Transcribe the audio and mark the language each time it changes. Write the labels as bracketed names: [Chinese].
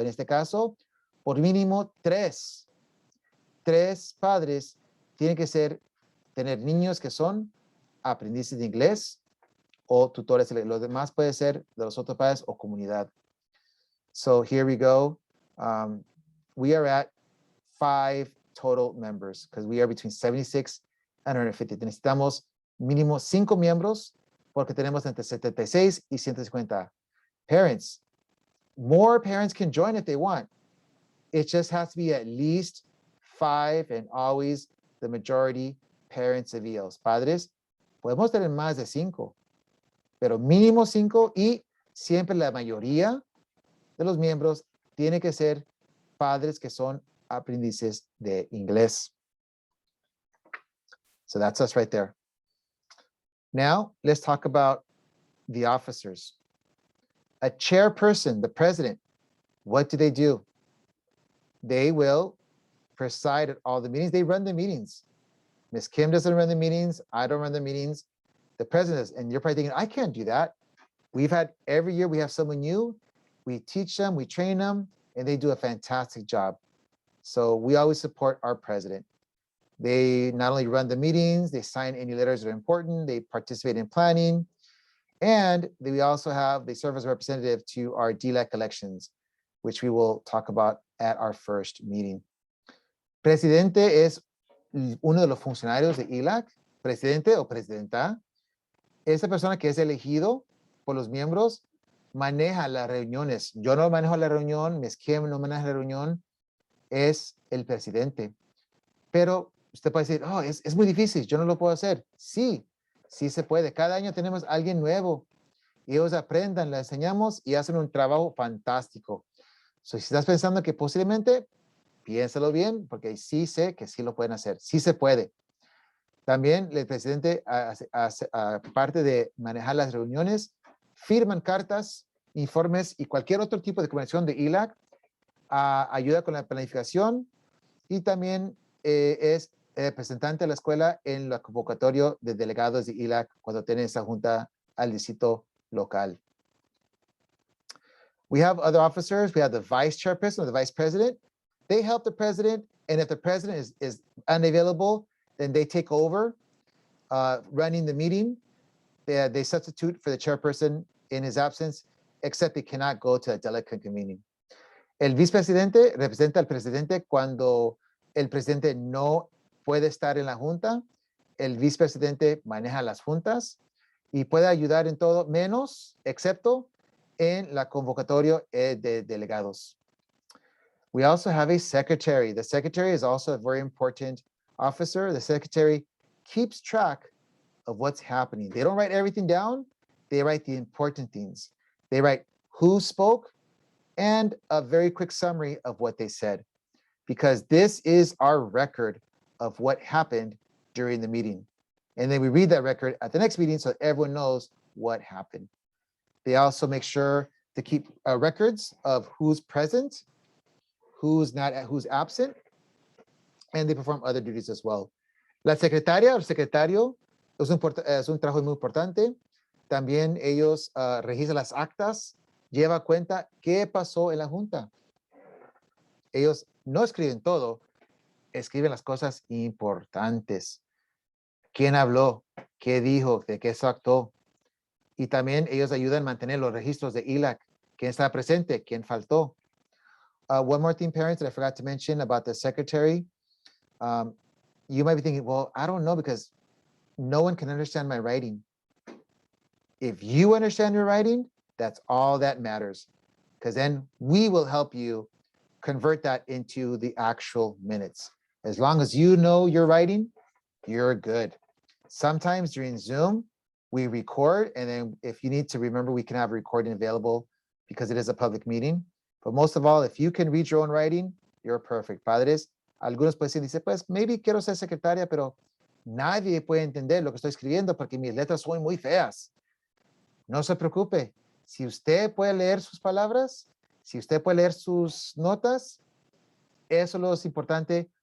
[Spanish] En este caso, por mínimo 3 padres tienen que tener niños que son aprendices de inglés o tutores. Los demás puede ser de los otros padres o comunidad. [English] So here we go. We are at 5 total members because we are between 76 and 150. [Spanish] Necesitamos mínimo 5 miembros porque tenemos entre 76 y 150 parents. [English] More parents can join if they want. It just has to be at least 5 and always the majority parents of ELs. [Spanish] Padres, podemos tener más de 5, pero mínimo 5 y siempre la mayoría de los miembros tiene que ser padres que son aprendices de inglés. [English] So that's us right there. Now, let's talk about the officers. A chairperson, the president, what do? They will preside at all the meetings. They run the meetings. Ms. Kim doesn't run the meetings. I don't run the meetings. The president does. And you're probably thinking, I can't do that. Every year we have someone new. We teach them, we train them, and they do a fantastic job. So we always support our president. They not only run the meetings, they sign any letters that are important, they participate in planning, and they serve as a representative to our ELAC elections, which we will talk about at our first meeting. [Spanish] Presidente es uno de los funcionarios de ELAC, presidente o presidenta. Esa persona que es elegido por los miembros maneja las reuniones. Yo no manejo la reunión, Ms. Kim no maneja la reunión, es el presidente. Pero usted puede decir, oh, es muy difícil, yo no lo puedo hacer. Sí, sí se puede. Cada año tenemos a alguien nuevo. Y ellos aprendan, les enseñamos y hacen un trabajo fantástico. So, si estás pensando que posiblemente, piénsalo bien, porque sí sé que sí lo pueden hacer. Sí se puede. También el presidente, aparte de manejar las reuniones, firman cartas, informes y cualquier otro tipo de comunicación de ELAC, ayuda con la planificación y también es representante de la escuela en la convocatoria de delegados de ELAC cuando tienen esa junta al distrito local. [English] We have other officers. We have the vice chairperson or the vice president. They help the president, and if the president is unavailable, then they take over running the meeting. They substitute for the chairperson in his absence, except they cannot go to a delegate meeting. [Spanish] El vicepresidente representa al presidente cuando el presidente no puede estar en la junta. El vicepresidente maneja las juntas y puede ayudar en todo, excepto en la convocatoria de delegados. [English] We also have a secretary. The secretary is also a very important officer. The secretary keeps track of what's happening. They don't write everything down. They write the important things. They write who spoke and a very quick summary of what they said, because this is our record of what happened during the meeting. And then we read that record at the next meeting so everyone knows what happened. They also make sure to keep records of who's present, who's absent, and they perform other duties as well. [Spanish] La secretaria o secretario es un trabajo muy importante. También ellos registran las actas, lleva cuenta qué pasó en la junta. Ellos no escriben todo, escriben las cosas importantes. ¿Quién habló? ¿Qué dijo? ¿De qué se actuó? Y también ellos ayudan a mantener los registros de ELAC. ¿Quién está presente? ¿Quién faltó? [English] One more thing, parents, that I forgot to mention about the secretary. You might be thinking, well, I don't know because no one can understand my writing. If you understand your writing, that's all that matters, because then we will help you convert that into the actual minutes. As long as you know your writing, you're good. Sometimes during Zoom, we record, and then if you need to remember, we can have recording available because it is a public meeting. But most of all, if you can read your own writing, you're perfect. [Spanish] Padres, algunos pueden decir, pues maybe quiero ser secretaria, pero nadie puede entender lo que estoy escribiendo porque mis letras son muy feas. No se preocupe. Si usted puede leer sus palabras, si usted puede leer sus notas, eso es lo importante.